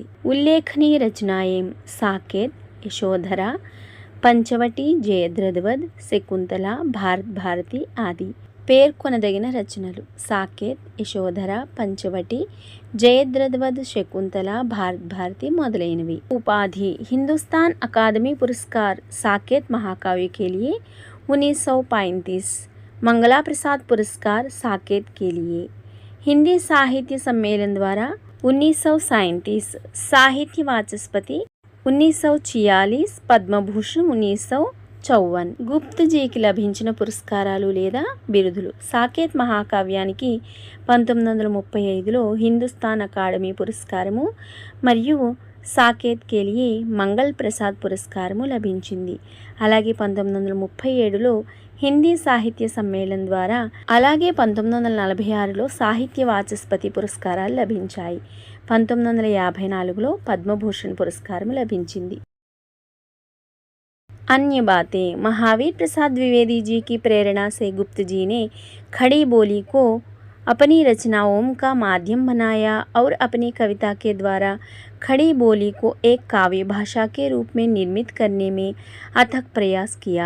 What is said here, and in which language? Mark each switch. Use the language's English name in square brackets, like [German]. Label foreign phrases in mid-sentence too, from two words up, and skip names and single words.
[Hindi] उल्लेखनीय रचनाएं साकेत, यशोधरा, पंचवटी, जयद्रथवध, शकुंतला, भारत भारती आदि. [Telugu] పేర్కొనదగిన రచనలు సాకేత్, యశోధర, పంచవటి, జయద్రథవద్, శకుంతల, భారత్ భారతి మొదలైనవి. [Hindi] ఉపాధి हिंदुस्तान अकादमी पुरस्कार साकेत महाकाव्य के लिए 1935. मंगला प्रसाद पुरस्कार साकेत के लिए. हिंदी साहित्य सम्मेलन द्वारा 1937. साहित्य वाचस्पति 1946. పద్మభూషణ్ 1954. [Telugu] గుప్త్జీకి లభించిన పురస్కారాలు లేదా బిరుదులు. సాకేత్ మహాకావ్యానికి 1935లో హిందుస్థాన్ అకాడమీ పురస్కారము మరియు సాకేత్ [Hindi] के लिए [Telugu] మంగళ్ ప్రసాద్ పురస్కారము లభించింది. అలాగే 1937లో హిందీ సాహిత్య సమ్మేళనం ద్వారా, అలాగే 1946లో సాహిత్య వాచస్పతి పురస్కారాలు లభించాయి. 1954లో పద్మభూషణ్ పురస్కారం లభించింది. [Hindi] अन्य बातें. महावीर प्रसाद द्विवेदी जी की प्रेरणा से गुप्त जी ने खड़ी बोली को अपनी रचनाओं का माध्यम बनाया और अपनी कविता के द्वारा खड़ी बोली को एक काव्य भाषा के रूप में निर्मित करने में अथक प्रयास किया.